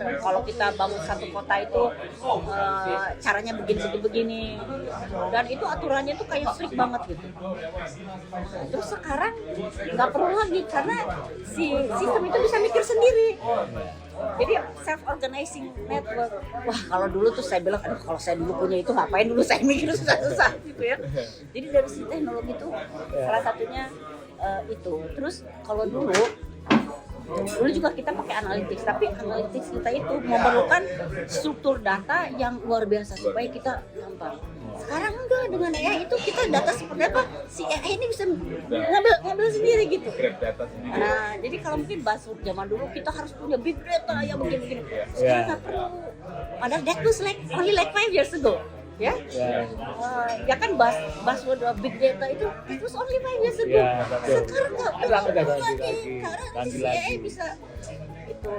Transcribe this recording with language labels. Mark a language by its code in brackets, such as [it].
[id] Kalau kita bangun satu kota itu caranya begini. Dan itu aturannya tuh kayak strict banget gitu. Terus sekarang nggak perlu lagi karena si sistem itu bisa mikir sendiri. Jadi self-organizing network. Wah, kalau dulu tuh saya bilang, aduh kalau saya dulu punya itu ngapain dulu saya mikir susah-susah gitu ya. Jadi dari si teknologi itu salah satunya itu. Terus kalau dulu juga kita pakai analytics, tapi analytics kita itu memerlukan struktur data yang luar biasa supaya kita gampang. Sekarang enggak, dengan AI itu kita data seperti apa, si AI ini bisa ngambil sendiri gitu. Nah, jadi kalau mungkin buzzword zaman dulu kita harus punya big data yang begini-begini. Sekarang nggak perlu. Padahal [en] that was only 5 years ago. [id] Ya, ya kan [en] buzzword big data [id] itu [en] it was only 5 years ago. [id] Sekarang nggak perlu lagi karena si AI bisa itu.